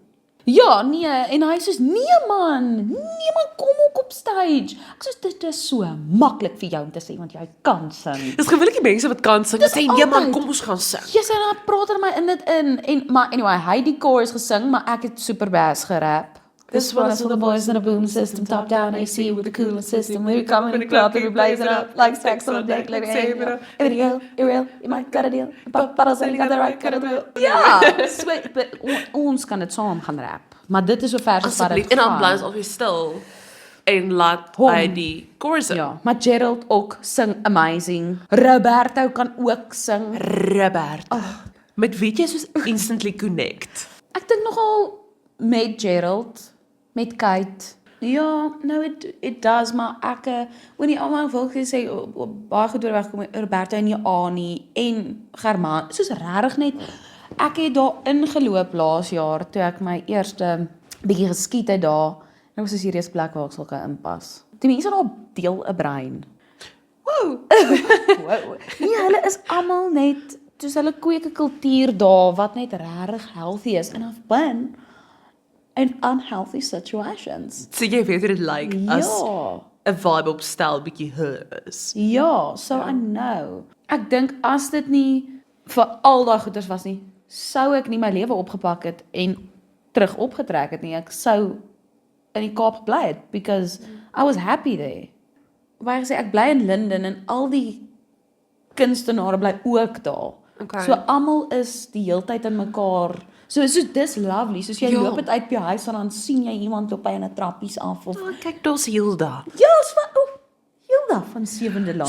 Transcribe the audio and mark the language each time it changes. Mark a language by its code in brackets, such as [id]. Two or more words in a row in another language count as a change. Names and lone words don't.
[af] Ja, nee, en hy sê nee man, kom ook op stage. Ek sê dit is so maklik vir jou om te sê want jy kan sing. Dis gewoonlik die mense wat kan sing, wat sê nee man, altyd. kom ons gaan sing. Jy sê dan praat hulle my in dit in en maar anyway, hy het die chorus gesing, maar ek het [en] super bass [af] gerap. [en] This one is for the boys in a boom system, top down AC with the coolest system. We come in the club, we blaze it up like stacks on a deck, like a real, you might got a deal. Pop bottles and you got the right kind of deal. [af] Ja, sweet, but ons kan dit saam gaan rap. Maar dit is so ver as wat Asseblief, dit en dan gaan. bly ons alweer stil en laat Hom. hy die chorus sing. Ja, maar Gerald ook sing amazing. Roberto kan ook sing. Robert. Met wie jy soos [en] instantly connect. [af] Ek dink nogal met Gerald, met Kate. Ja, nou [en] it does, [af] maar ek nie almal wil gesê baie goed oorwegkom Roberta en Ani en Germaan. Soos regtig net ek het daar ingeloop laas jaar toe ek my eerste bietjie geskiet het daar. Dit was 'n serieus plek waar ek sal kan inpas. Die mense daar deel 'n brein. Wow. Wow. Nee, hulle is almal net soos hulle kweek 'n kultuur daar wat net regtig healthy is [en] and I've been in unhealthy situations. [af] So jy weet hoe dit lyk as Ja. 'n vibe op stel bietjie is. Ja, [en] so I know. [af] Ek dink as dit nie vir al daai goeders was nie, sou ek nie my lewe opgepak het en terug opgetrek het nie. Ek sou in die Kaap gebly het [en] because I was happy there. [af] Waar ek sê ek bly in Linden en al die kunstenaars bly ook daar. Okay. So almal is die heeltyd in mekaar. So dis lovely. Soos jy Ja. loop het uit by jou huis en dan sien jy iemand loop by 'n trappies af of Oh, kyk, daar's Hilda. ja, is van Hilda van 7de Laan.